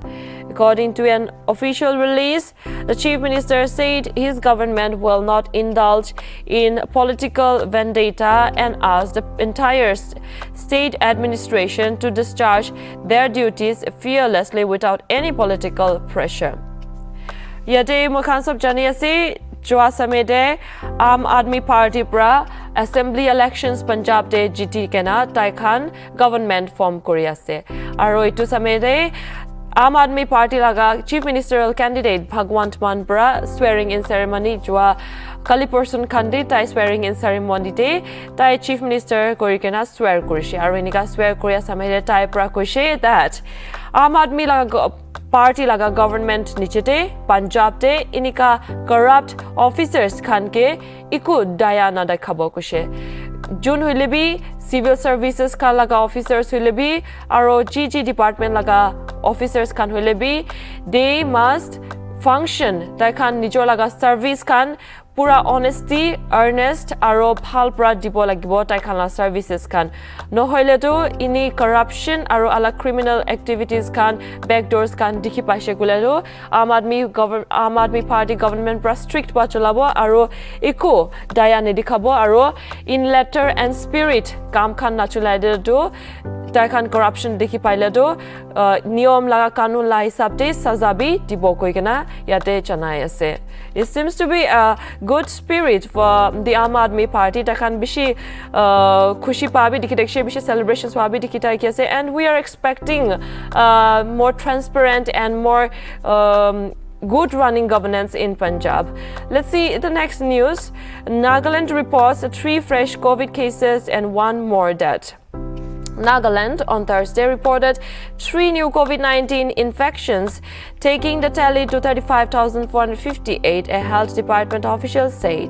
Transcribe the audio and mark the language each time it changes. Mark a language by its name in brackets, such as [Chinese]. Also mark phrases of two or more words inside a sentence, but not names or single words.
[English] According to an official release, the chief minister said his government will not indulge in political vendetta and asked the entire state administration to discharge their duties fearlessly without any political pressure. [Naga Pidgin] Yate mukhan sob jani ase jwa samede Aam Aadmi Party pra [English] assembly elections [Naga Pidgin] Punjab de jiti kena tai khan [English] government form [Naga Pidgin] kori ase. Aro itu samede Aam Aadmi Party laga [English] chief ministerial candidate [Naga Pidgin] Bhagwant Mann pra [English] swearing in ceremony [Naga Pidgin] jwa kali person khande tai [English] swearing in ceremony [Naga Pidgin] de tai [English] chief minister [Naga Pidgin] kori kena swear korise. Aro inika swear koria samede tai pra koise that Aam Aadmi laga Party laga government nichete Punjab te inika [English] corrupt officers [Naga Pidgin] khan ke iku daya na dakhabo kushe. Jun hoile bi [English] civil services [Naga Pidgin] ka laga officers hoile bi aro [English] GG department [Naga Pidgin] laga officers khan hoile bi [English] they must function [Naga Pidgin] tai khan nijor laga service khan pura honesty, earnest, aro bhal pra dibo lagibo tai khan la services khan. No hoile to ini corruption aro ala [English] criminal activities [Naga Pidgin] khan, backdoors khan dikhi paise kule to Aam Aadmi Party government pra strict pa cholabo aro eko daya ne dikhabo aro [English] in letter and spirit [Naga Pidgin] kam khan na chulai de to tai khan corruption dikhi paile to niyom laga kanun la hisab te saza bi dibo koi kena yate chanai ase. [English] It seems to be a good spirit for the Aam Aadmi Party. [Naga Pidgin] Tai khan bishi khushi pa bi dikhi dekshe bishi celebrations pa bi dikhi tai kese, [English] and we are expecting more transparent and more good running governance in Punjab. Let's see the next news. Nagaland reports 3 fresh COVID cases and 1 more death. Nagaland on Thursday reported 3 new COVID-19 infections, taking the tally to 35,458, a health department official said.